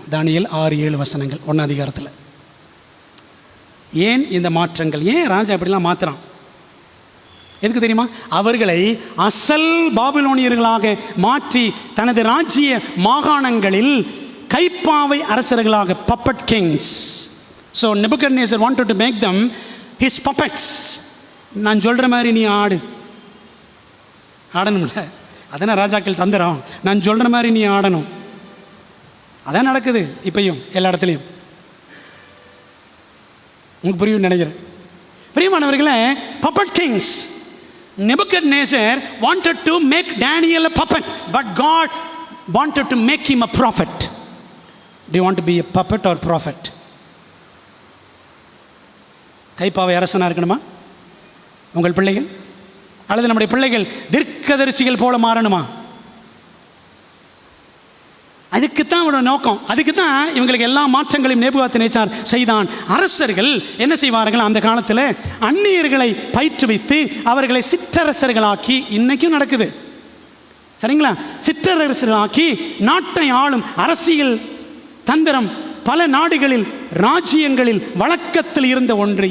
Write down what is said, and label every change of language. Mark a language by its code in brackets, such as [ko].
[ta] தானியேல் 6-7 வசனங்கள் 1ஆம் அதிகாரத்தில். ஏன் இந்த மாற்றங்கள்? ஏன் ராஜா அப்படிலாம் மாற்றுறான்? எதுக்கு தெரியுமா? அவர்களை அசல் பாபிலோனியர்களாக மாற்றி தனது ராஜ்ய மாகாணங்களில் கைப்பாவை அரசர்களாக, [en] puppet kings. So Nebuchadnezzar wanted to make them his puppets. [ta] நான் சொல்கிற மாதிரி நீ ஆடணும்ல, அதான ராஜாக்கள் தந்திரம். நான் சொல்கிற மாதிரி நீ ஆடணும். அதான் நடக்குது இப்பையும் எல்லா இடத்துலையும். உங்களுக்கு புரியும் நினைக்கிறேன். பிரியமானவர்களே, [en] puppet kings. Nebuchadnezzar wanted to make Daniel a puppet, but God wanted to make him a prophet. Do you want to be a puppet or prophet? [ta] கைப்பாவை அரசனாக இருக்கணுமா உங்கள் பிள்ளைகள்? அல்லது நம்முடைய பிள்ளைகள் தீர்க்கதரிசிகள் போல மாறணுமா? அதுக்குத்தான் அவரோட நோக்கம். அதுக்கு தான் இவங்களுக்கு எல்லா மாற்றங்களையும் நேபுகாத்நேச்சார் செய்தான். அரசர்கள் என்ன செய்வார்கள், அந்த காலத்தில் அந்நியர்களை பயிற்றுவித்து அவர்களை சிற்றரசர்களாக்கி, இன்னைக்கும் நடக்குது சரிங்களா, சிற்றரசர்களாக்கி நாட்டை ஆளும் அரசியல் தந்திரம் பல நாடுகளில் ராஜ்யங்களில் வழக்கத்தில் இருந்த ஒன்று.